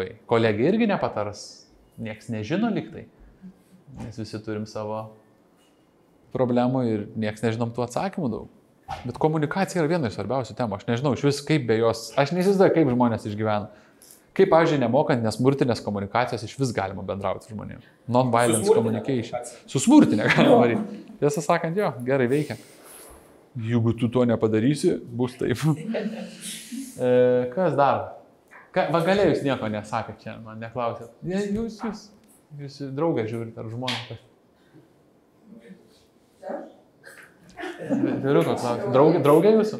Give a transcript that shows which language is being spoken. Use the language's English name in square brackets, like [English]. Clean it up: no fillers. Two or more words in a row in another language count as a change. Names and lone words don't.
[Lithuanian] Kolegai irgi nepatars, nieks nežino liktai, nes visi turim savo problemų ir nieks nežinom tų atsakymų daug. Bet komunikacija yra viena iš svarbiausių temų. Aš nežinau, iš vis kaip be jos, aš neįsivaizduoju, kaip žmonės išgyvena. Kaip, pavyzdžiui, nemokant nesmurtinės komunikacijos iš vis galima bendrauti su žmonėmis. [English] Non-violence communication. [Lithuanian] Su smurtinė galima daryti. Tiesą sakant, jo, gerai veikia. Jeigu tu to nepadarysi, bus taip. Kas dar? Va galiai jūs nieko nesakėt čia, man neklausėt. Jūs draugą žiūrite, ar žmonės. Vyriuko klausėt. Draugė jūsų?